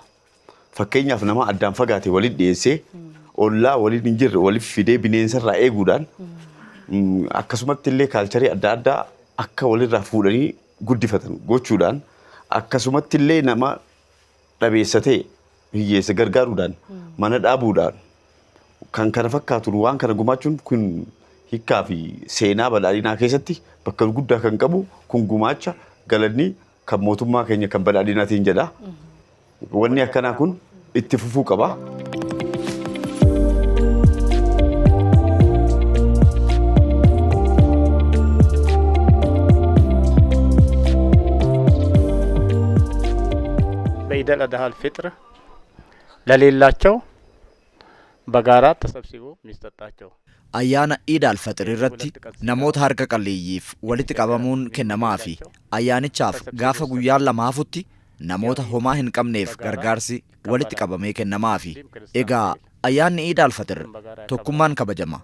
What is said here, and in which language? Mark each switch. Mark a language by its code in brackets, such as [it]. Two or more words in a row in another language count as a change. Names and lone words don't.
[om] Fakkeenyaaf nama addaan fagaate waliin dhiyeessee ollaa waliin hin jirre waliif fidee bineensarraa eeguudhaan akkasumatti illee kaalcharii adda addaa akka walirraa fuudhanii guddifatan gochuudhaan akkasumatti illee nama dhabeessatee hiyyeessa gargaaruudhaan mana dhaabuudhaan kan kana fakkaatuun waan kana gumaachuun kun hiikkaa fi seenaa badhaadhinaa keessatti bakka guddaa kan qabu kun gumaacha galanni kan mootummaa keenya kan badhaadhinaatiin jedha. Wanni akkanaa kun itti fufuu qaba. [am] በኢድ አል አድሃ አልፊጥር ለሌላቸው በጋራ ተሰብስቦ የሚሰጣቸው [om] ayyaana iid alfaxir irratti namoota harka qalleeyyiif walitti qabamuun kennamaafi ayyaanichaaf gaafa guyyaan lamaafutti namoota homaa hin qabneef gargaarsi walitti qabamee kennamaafi. Egaa ayyaanni iid alfaxir tokkummaan kabajama.